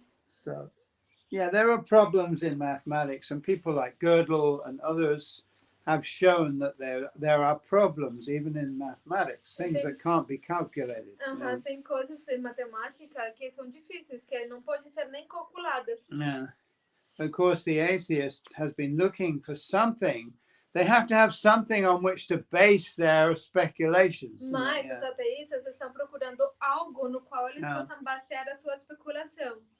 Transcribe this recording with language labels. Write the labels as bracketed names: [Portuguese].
[English] So, yeah, there are problems in mathematics, and people like Gödel and others have shown that there are problems even in mathematics, things that can't be calculated. [Portuguese] Tem coisas em matemática que são difíceis, que não podem ser nem calculadas. [English] Yeah. Of course, the atheist has been looking for something. They have to have something on which to base their speculations. [Portuguese] Mas os ateístas estão procurando algo no qual eles possam basear a sua especulação.